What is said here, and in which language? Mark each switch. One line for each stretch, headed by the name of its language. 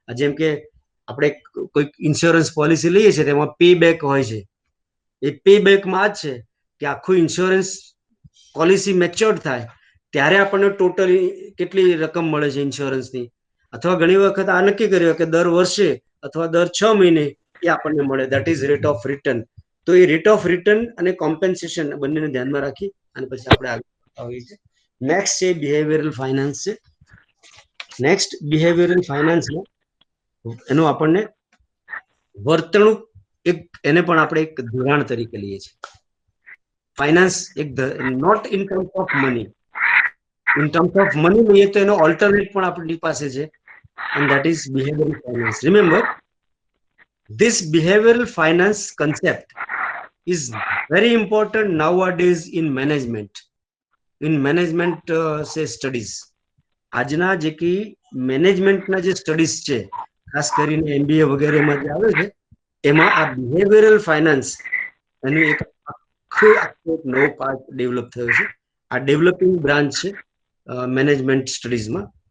Gujarati: જેમ કે આપણે કોઈક ઇન્સ્યોરન્સ પોલિસી લઈએ છીએ તેમાં પે બેક હોય છે, એ પે બેકમાં જ છે કે આખું ઇન્સ્યોરન્સ પોલિસી મેચ્યોર્ડ થાય ત્યારે આપણને ટોટલી કેટલી રકમ મળે છે ઇન્સ્યોરન્સની, અથવા ઘણી વખત આ નક્કી કર્યું કે દર વર્ષે अथवा दर 6 महीने એ આપણને મળે,
English: that is rate of return.
Gujarati: તો એ રેટ ઓફ રિટર્ન અને કોમ્પેન્સેશન બંનેને ધ્યાનમાં રાખી અને પછી આપણે આગળ આવીએ છીએ. નેક્સ્ટ છે બિહેવિયરલ ફાઇનાન્સ છે. નેક્સ્ટ બિહેવિયરલ ફાઇનાન્સમાં એનું આપણને વર્તણૂક એક એને પણ આપણે એક ધોરણ તરીકે લઈએ છીએ.
English: finance એક note in terms of money,
Gujarati: in terms of money લઈએ તો એનો ઓલ્ટરનેટ પણ આપણી પાસે છે,
English: and that is behavioral finance. Remember, this behavioral finance concept is very important nowadays in management say studies.
Gujarati: આજના જે કે મેનેજમેન્ટના જે સ્ટડીઝ છે, ખાસ કરીને MBA વગેરેમાં જે આવે છે, એમાં આ બિહેવિયરલ ફાઇનાન્સ એનું એક આખો નવો પાર્ટ ડેવલપ થયો છે. આ ડેવલપિંગ બ્રાન્ચ છે મેનેજમેન્ટ સ્ટડીઝમાં.